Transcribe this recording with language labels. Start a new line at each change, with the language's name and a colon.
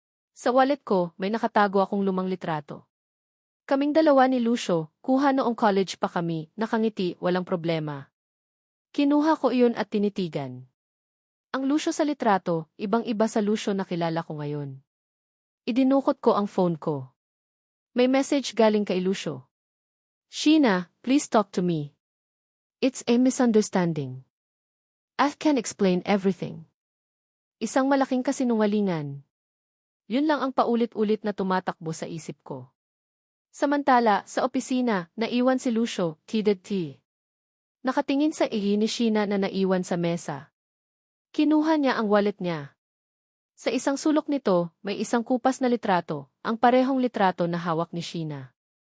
Filipino: Sa wallet ko, may nakatago akong lumang litrato. Kaming dalawa ni Lucio, kuha noong college pa kami, nakangiti, walang problema. Kinuha ko iyon at tinitigan. Ang Lucio sa litrato, ibang-iba sa Lucio na kilala ko ngayon. Idinukot ko ang phone ko. May message galing kay Lucio.
English: Sheena, please talk to me. It's a misunderstanding. I can explain everything.
Filipino: Isang malaking kasinungalingan. Yun lang ang paulit-ulit na tumatakbo sa isip ko. Samantala, sa opisina, naiwan si Lucio, TDT. Nakatingin sa ihi ni Sheena na naiwan sa mesa. Kinuha niya ang wallet niya. Sa isang sulok nito, may isang kupas na litrato, ang parehong litrato na hawak ni Sheena.